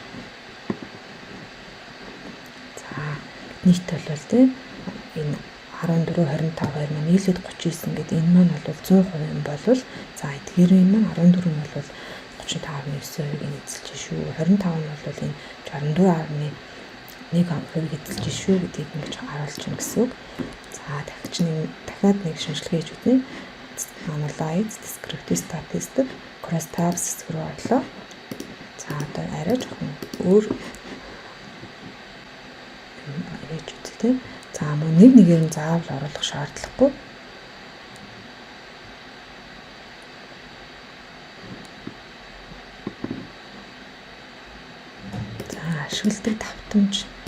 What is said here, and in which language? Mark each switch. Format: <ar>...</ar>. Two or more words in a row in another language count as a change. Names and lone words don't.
<mn>За нийт бол тийм энэ 14 25 2 маань нийлээд 39 гэдэг энэ маань бол 100% юм болвол за эдгээрийн маань 14 нь бол 35.9%-ийг нь эзэлж шүү. 25 нь бол энэ 64.1%-ийг эзэлж шүү гэдгийг ингэж харуулж байна гэсэн үг. За дахиад нэг шинжилгээ хийж үзнэ.</mn> <en>Analyze, descriptive statistic, cross tabs</en> <mn>хэсэг рүү орлоо. За одоо арай жоохон өөр хийж үзье тийм. За мөн нэг нэгээр нь заавал оруулах шаардлагагүй. За ашигладаг давтамж.</mn>